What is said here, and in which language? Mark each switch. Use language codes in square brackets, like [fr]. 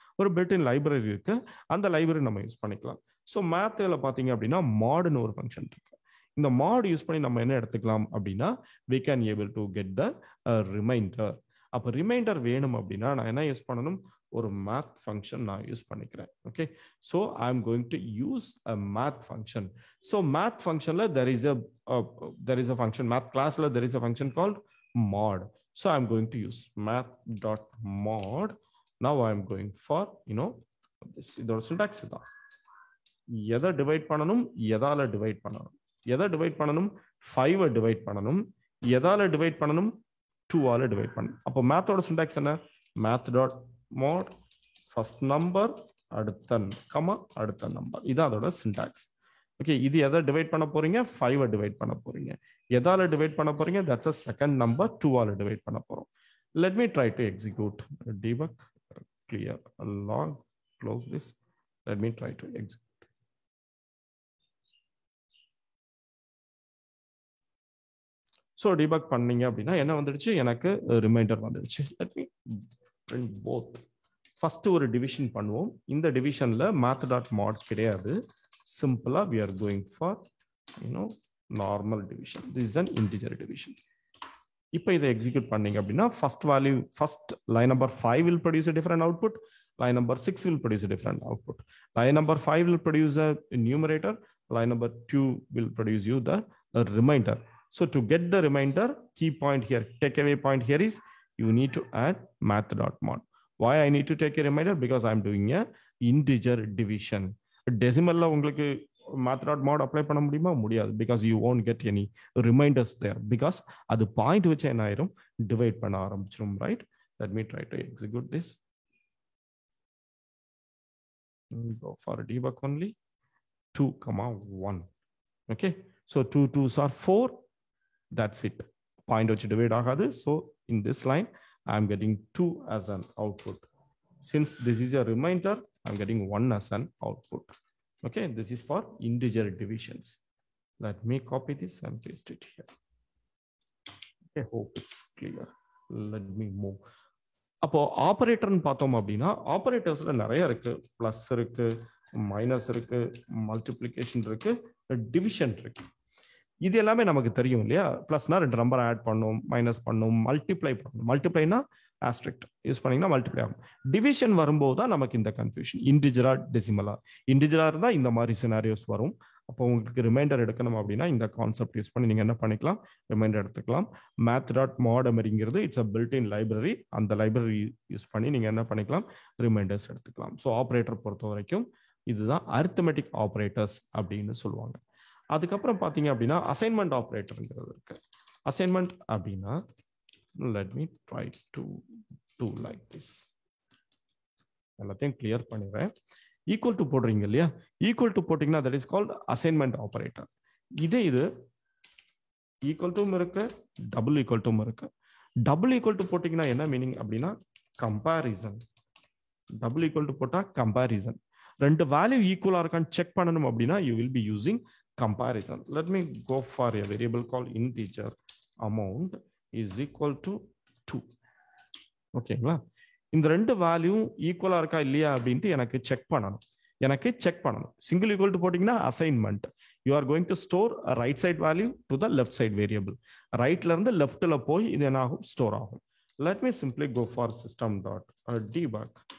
[ta] ஒரு built-in library இருக்கு, அந்த லைப்ரரி நம்ம யூஸ் பண்ணிக்கலாம். ஸோ மேத்ல பார்த்தீங்க அப்படின்னா மாடுன்னு ஒரு ஃபங்க்ஷன் இருக்கு. இந்த மாட் யூஸ் பண்ணி நம்ம என்ன எடுத்துக்கலாம் அப்படின்னா [en] we can able to get the [ta] reminder. அப்போ ரிமைண்டர் வேணும் அப்படின்னா நான் என்ன யூஸ் பண்ணணும், ஒரு மேத் ஃபங்க்ஷன் நான் யூஸ் பண்ணிக்கிறேன். [en] Okay, so I am going to use a math function. So math ஃபங்க்ஷன்ல there is a function, math கிளாஸ்ல there is a function called mod. So I'm going to use math.mod. Now I'm going for this. [ta] இதோட syntax தான். எதை divide பண்ணணும், எதால divide பண்ணணும், எதை divide பண்ணணும், 5 டிவைட் பண்ணணும், எதால டிவைட் பண்ணணும், 2ஆல டிவைட் பண்ணணும். அப்போ மேத்தோட சிண்டாக்ஸ் என்ன, math.mod ஃபர்ஸ்ட் நம்பர் அடுத்த கமா அடுத்த நம்பர், இது அதோட சிண்டாக்ஸ். ஓகே, இது எதை டிவைட் பண்ண போறீங்க, 5 டிவைட் பண்ண போறீங்க. எதால டிவைட் பண்ண போறீங்க, [en] that's a second number, [ta] 2ஆல divide பண்ண போறோம். [en] Let me try to execute debug, clear log, close this. Let me try to execute. [ta] So debug பண்ணீங்க அப்படின்னா என்ன வந்துடுச்சு, எனக்கு ரிமைண்டர் வந்துடுச்சு. [en] Let me print both. First [ta] ஒரு டிவிஷன் பண்ணுவோம். இந்த டிவிஷன்ல math.mod கிடையாது, சிம்பிளா [en] we are going for normal division. This is an integer division. [ta] இப்போ இதை எக்ஸிக்யூட் பண்ணீங்க அப்படின்னா [en] First value, first line number 5 will produce a different output. Line number 6 will produce a different output. Line number 5 will produce a numerator. Line number 2 will produce you the remainder. So to get the remainder, key point here, takeaway point here is you need to add math.mod. Why I need to take a remainder? Because I'm doing a integer division. [ta] Decimal la உங்களுக்கு math.mod apply பண்ண முடியுமா, முடியாது. [en] Because you won't get any reminders there. [ta] Because அது point வச்சு என்ன ஆயிரும், divide பண்ண ஆரம்பிச்சிரும், right? [en] Let me try to execute this. Go for debug only. 2, 1. Okay, so 2 2s are 4. That's it. Point which divide agadu. So in this line, I'm getting 2 as an output. Since this is a remainder, I'm getting 1 as an output. Okay, this is for integer divisions. Let me copy this and paste it here. Okay, hope it's clear. Let me move. [ta] அப்போ ஆபரேட்டர்னு பார்த்தோம் அப்படின்னா ஆபரேட்டர்ஸ்ல நிறைய இருக்கு. Plus இருக்கு, minus இருக்கு, multiplication இருக்கு, division இருக்கு. இது எல்லாமே நமக்கு தெரியும் இல்லையா? பிளஸ்னா 2 நம்பர் ஆட் பண்ணும், மைனஸ் பண்ணும், மல்டிப்ளை பண்ணும். மல்டிப்ளைனா ஆஸ்ட்ரிக்ட் யூஸ் பண்ணீங்கன்னா மல்டிப்ளை ஆகும். டிவிஷன் வரும்போது தான் நமக்கு இந்த கன்ஃபியூஷன். இன்டிஜரா டெசிமலா? இன்டிஜரா இருந்தால் இந்த மாதிரி சினாரியோஸ் வரும். அப்போ உங்களுக்கு ரிமைண்டர் எடுக்கணும் அப்படின்னா இந்த கான்செப்ட் யூஸ் பண்ணி நீங்கள் என்ன பண்ணிக்கலாம், ரிமைண்டர் எடுத்துக்கலாம். math.modmery [en] It's a built in library. [ta] அந்த லைப்ரரி யூஸ் பண்ணி நீங்கள் என்ன பண்ணிக்கலாம், ரிமைண்டர்ஸ் எடுத்துக்கலாம். ஸோ ஆப்ரேட்டர் பொறுத்த வரைக்கும் இதுதான் அரித்மெட்டிக் ஆப்ரேட்டர்ஸ் அப்படின்னு சொல்லுவாங்க. அதுக்கப்புறம் பார்த்தீங்க அப்படின்னா அசைன்மெண்ட் ஆப்ரேட்டருங்கிறது இருக்கு. அசைன்மெண்ட் அப்படின்னா [en] let me try to do like this. [ta] எல்லாத்தையும் கிளியர் பண்ணிடுறேன். ஈக்குவல் டு போடுறீங்க இல்லையா? ஈக்குவல் டு போட்டிங்கன்னா [en] That is called assignment operator. [ta] இது ஈக்குவல் டும் இருக்கு, டபுள் ஈக்குவல் டும் இருக்கு. டபுள் ஈக்குவல் டு போட்டிங்கன்னா என்ன மீனிங் அப்படின்னா கம்பேரிசன். டபுள் ஈக்குவல் டு போட்டா கம்பேரிசன். 2 வேல்யூ ஈக்குவலா இருக்கான்னு செக் பண்ணணும் அப்படின்னா [en] you will be using comparison. Let me go for a variable called integer amount is equal to 2. [ta] ஓகேங்களா? இந்த 2 வேல்யூ ஈக்குவலா இருக்கா இல்லையா அப்படின்ட்டு எனக்கு செக் பண்ணணும். [en] Single equal to போட்டிங்கன்னா assignment. You are going to store right side value to the left side variable. [ta] ரைட்ல இருந்து லெஃப்ட்ல போய் இது என்ன ஆகும், ஸ்டோர் ஆகும். [en] Let me simply go for system.debug.